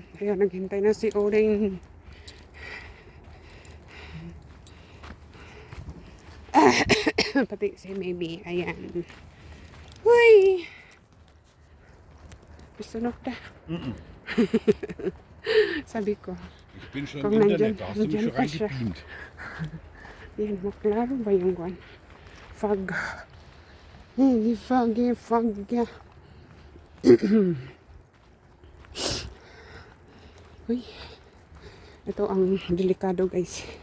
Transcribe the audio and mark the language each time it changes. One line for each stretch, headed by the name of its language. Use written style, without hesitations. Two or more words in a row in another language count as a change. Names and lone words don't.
Filipino: Ayan, naghintay na si Oren. Pati si Maybe. Ayan. Huy! Sunog na. Sabi ko.
German: Ich bin schon
Filipino: Kung
German: im
Filipino: nandyan-
German: Internet, da hast du mich
Filipino: nandyan
German: schon
Filipino: pa siya.
German: reingebeamt.
Cebuano: Yan, maklaro ba yung kwan?
Filipino: Fog. Hindi fog. Uy. Ito ang delikado guys.